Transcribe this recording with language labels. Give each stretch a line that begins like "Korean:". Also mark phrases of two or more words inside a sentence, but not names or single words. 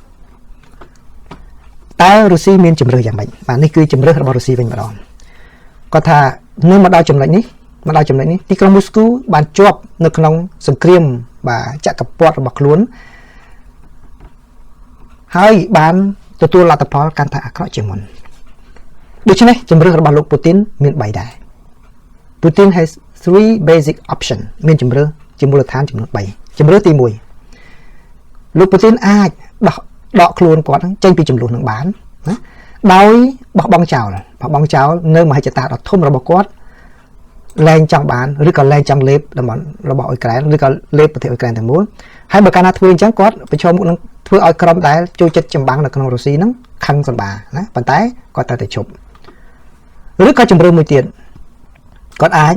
Khmer: តើរុស្ស៊ីមានជំរឿសយ៉ាងម៉េចបាទនេះគឺជំរឿសរបស់រុស្ស៊ីវិញម្ដងគាត់ថានៅមកដល់ចំណុចនេះទីក្រុងមូស្គូបានជាប់នៅក្នុងសង្គ្រាមបាទចក្រពត្តិរបស់ខ្លួនហើយបានទទួលលទ្ធផលកាន់តែអាក្រក់ជាងមុនដូច្នេះជំរឿសរបស់លោកពូទីនមាន3 ដែរ
English: Putin has 3 basic option
Khmer: មានជំរឿសជាមូលដ្ឋានចំនួន3ជំរឿសទី1លោកពូទីនអាចដកខ្លួនគាត់ចេញពីចំនួននឹងបានណាដោយបោះបង់ចោលនៅមហិច្ឆតាដ៏ធំរបស់គាត់លែង ចង់បានឬក៏លែងចង់លេបតំបន់របស់អ៊ុយក្រែនឬក៏លេបប្រទេសអ៊ុយក្រែនទាំងមូលហើយបើកាលណាធ្វើអញ្ចឹងគាត់ប្រឈមមុខនឹងធ្វើឲ្យក្រុមដែលចូលចិត្តចម្បាំងនៅក្នុងរុស្ស៊ីហ្នឹងខឹងសម្បាណាប៉ុន្តែគាត់ត្រូវតែជប់ឬក៏ជំរឿនមួយទៀតគាត់អាច